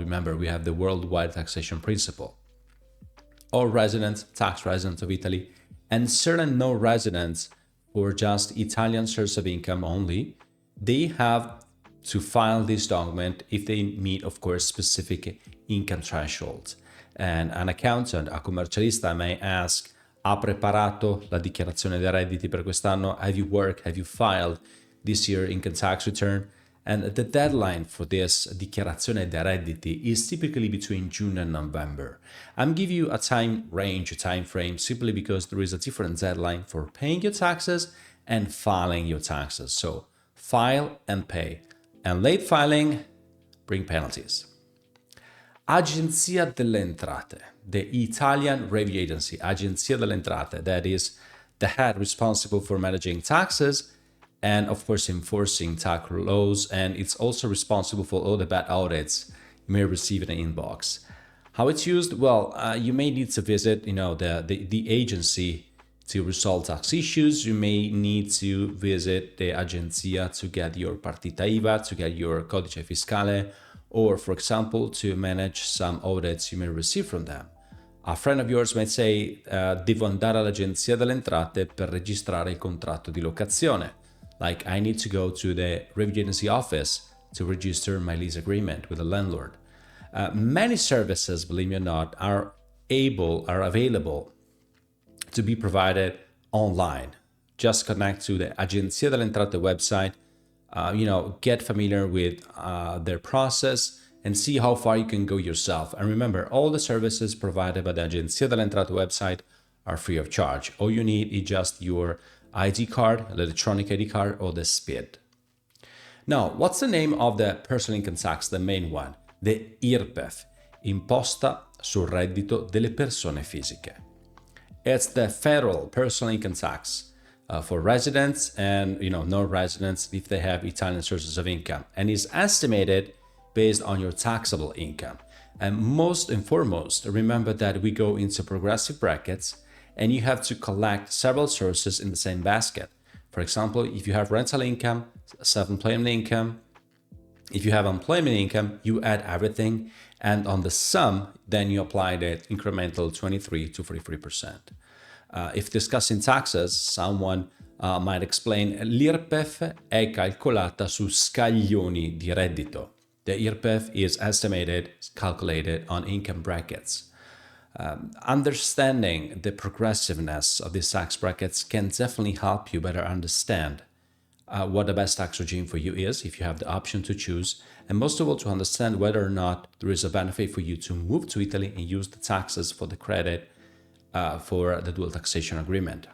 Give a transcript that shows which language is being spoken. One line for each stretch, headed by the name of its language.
English: Remember, we have the worldwide taxation principle. All residents, tax residents of Italy, and certain non-residents or just Italian source of income only, they have to file this document if they meet, of course, specific income thresholds. And an accountant, a commercialista may ask,
Italian: "Ha preparato la dichiarazione dei redditi per quest'anno?
English: Have you worked? Have you filed this year income tax return?" And the deadline for this dichiarazione dei redditi is typically between June and November. I'm giving you a time range, a time frame, simply because there is a different deadline for paying your taxes and filing your taxes. So file and pay. And late filing bring penalties. Agenzia delle Entrate, the Italian Revenue Agency, Agenzia delle Entrate, that is the head responsible for managing taxes and, of course, enforcing tax laws, and it's also responsible for all the bad audits you may receive in an inbox. How it's used? Well, you may need to visit, the agency to resolve tax issues. You may need to visit the Agenzia to get your Partita IVA, to get your Codice Fiscale, or, for example, to manage some audits you may receive from them. A friend of yours might say,
Italian: "Devo andare all'Agenzia delle Entrate per registrare il contratto di locazione."
English: Like, I need to go to the Revenue Agency office to register my lease agreement with the landlord. Many services, believe me or not, are available to be provided online. Just connect to the Agenzia delle Entrate website, get familiar with their process and see how far you can go yourself. And remember, all the services provided by the Agenzia delle Entrate website are free of charge. All you need is just your ID card, electronic ID card, or the SPID. Now, what's the name of the personal income tax, the main one? The IRPEF, Imposta sul reddito delle persone fisiche. It's the federal personal income tax for residents and non-residents if they have Italian sources of income, and is estimated based on your taxable income. And most and foremost, remember that we go into progressive brackets and you have to collect several sources in the same basket. For example, if you have rental income, self-employment income, if you have employment income, you add everything, and on the sum, then you apply the incremental 23 to 43%. If discussing taxes, someone might explain
Italian: l'IRPEF è calcolata su scaglioni di reddito.
English: The IRPEF is calculated on income brackets. Understanding the progressiveness of these tax brackets can definitely help you better understand what the best tax regime for you is if you have the option to choose, and most of all to understand whether or not there is a benefit for you to move to Italy and use the taxes for the credit for the dual taxation agreement.